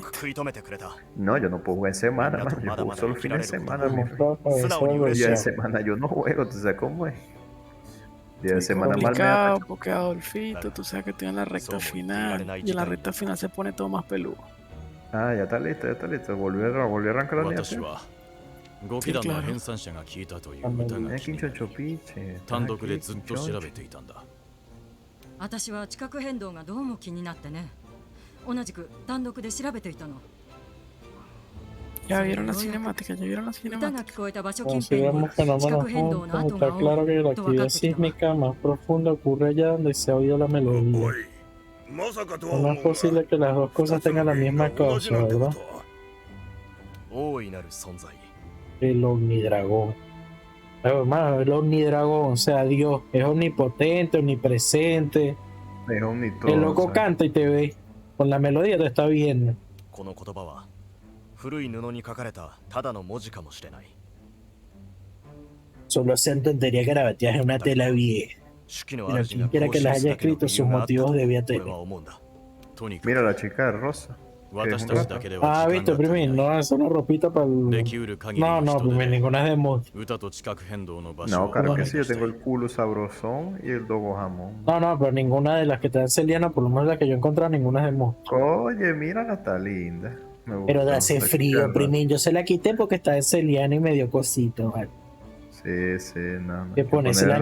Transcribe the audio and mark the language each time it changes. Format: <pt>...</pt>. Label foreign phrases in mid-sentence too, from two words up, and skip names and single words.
<es>No, yo no puedo jugar en semana, man. Yo juego solo fin de semana. Mi día de semana yo no juego, ¿tú sabes cómo es? Día de Estoy semana mal me da complicado pa' porque Adolfito, tú sabes que estoy en la recta final y en la recta final se pone todo más peludo. Ah, ya está listo, ya está listo. Volví a arrancar la línea. Sí, claro. 金ちょんちょピーチェ</es> <ja>単独でずっと調べていたんだ。私は地殻変動がどうも気になってね。同じく単独で調べていたの。</ja> <es>Ya vieron la cinemática, ya vieron la</es> <ja>歌が</ja> <es>cinemática.</es> <ja>聞こえた場所近辺に</ja> <es>Consideramos</es> <ja>地</ja> <es>fenómenos</es> <ja>殻変動の</ja> <es>juntos.</es> <ja>跡が</ja> <es>Está claro que la</es> <ja>多いと分か</ja> <es>actividad</es> <ja>ってきたわ。</ja> <es>sísmica más profunda ocurre allá donde se ha oído la melodía.</es> <ja>まさかとは</ja> <es>No</es> <ja>思</ja> <es>es</es> <ja>うが</ja> <es>posible que las dos cosas tengan la misma</es> <ja>同じ</ja> <es>causa,</es> <ja>なんてこ</ja> <es>¿verdad?</es> <ja>とは大いなる存在。</ja> <es>El omnidragón. Hermano, el omnidragón, o sea, Dios es omnipotente, omnipresente. Es omnitodo. El loco ¿sabes? canta y te ve. Con la melodía te está viendo.</es> <ja>この言葉は古い布に書かれたただの文字かもしれない。</ja> <es>Solo se entendería que la batalla es una tela vieja.</es> <ja>手記の</ja> <es>Pero</es> <ja>主</ja> <es>quien</es> <ja>が</ja> <es>quiera</es> <ja>こう</ja> <es>que</es> <ja>記</ja> <es>las</es> <ja>す</ja> <es>haya</es> <ja>だけの</ja> <es>escrito,</es> <ja>理</ja> <es>sus</es> <ja>由があった</ja> <es>motivos</es> <ja>と</ja> <es>debía</es> <ja>俺</ja> <es>tener.</es> <ja>は思うんだ。とにか</ja> <es>Mira</es> <ja>く</ja> <es>la chica rosa.</es> <ja>私たちだけでは</ja> <es>Ah,</es> <ja>時</ja> <es>viste,</es> <ja>間が足り</ja> <es>Primin,</es> <ja>ない</ja> <es>no, es una ropita para</es> <ja>で</ja> <es>el.</es> <ja>きうる限り</ja> <es>No,</es> <ja>の</ja> <es>no,</es> <ja>人</ja> <es>Primin,</es> <ja>手で</ja> <es>ninguna es de mod.</es> <ja>歌と地殻変動の場所</ja> <es>No,</es> <ja>を</ja> <es>claro que</es> <ja>確</ja> <es>sí, yo</es> <ja>認した</ja> <es>tengo</es> <ja>い</ja> <es>el culo sabrosón y el dogo jamón. No, no, pero ninguna de las que te dan Celiana, por lo menos las que yo he encontrado, ninguna es de mod. Oye, mírala, está linda. Me Pero gustó, hace la frío, chica Primin. Yo se la quité porque está en Celiana y me dio cosito, ¿vale? Sí, sí, no. Que ponerse la</es>